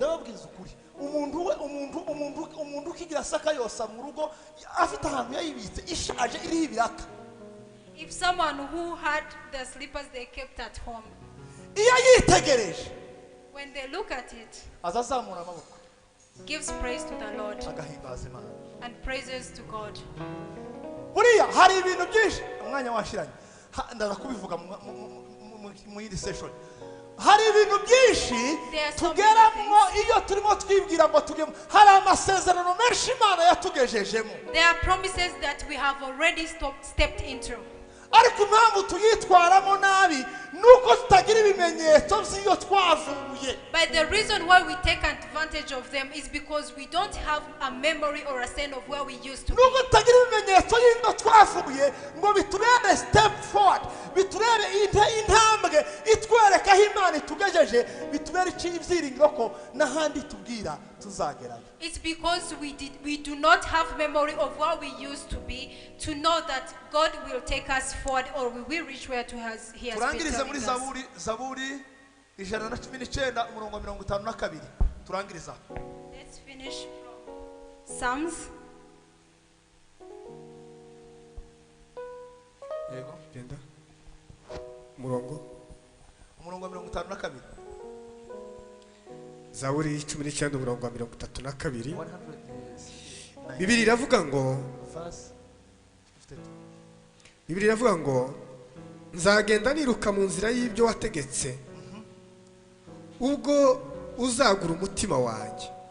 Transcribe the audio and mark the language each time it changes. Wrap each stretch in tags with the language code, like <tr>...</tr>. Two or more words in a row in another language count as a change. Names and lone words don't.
<en>If someone who had the slippers they kept at home, when they look at it, gives praise to the Lord and praises to God.</en> <rw>hari ibintu byinshi tugeramo iyo turimo twibwira ngo tugemo hari amasezerano menshi Imana yatugejejemo.</rw> <en>There are promises that we have already stepped into.</en> <rw>ariko impamvu tuyitwaramo nabi nuko tutagira ibimenyetso by'iyo twavuye.</rw> <en>But the reason why we take advantage of them is because we don't have a memory or a sense of where we used to be.</en> <rw>nuko tutagira ibimenyetso y'ino twavuye ngo biturebe</rw> <en>step forward,</en> <rw>biturebe intambwe itwereka aho Imana itugejeje, bitubere ibyiringiro ko n'ahandi tubwira tuzagerayo.</rw> <en>It's because we do not have memory of where we used to be to know that God will take us forward or we will reach where He has been telling us.</en> <rw>Zaburi 119 umurongo 52 turangiriza.</rw> <en>Let's finish from Psalms.</en> <rw>Yego genda umurongo 52. Zaburi 19 umurongo 32. Bibiliya iravuga ngo nzagenda niruka mu nzira y'ibyo wategetse ubwo uzagura umutima wanjye.</rw>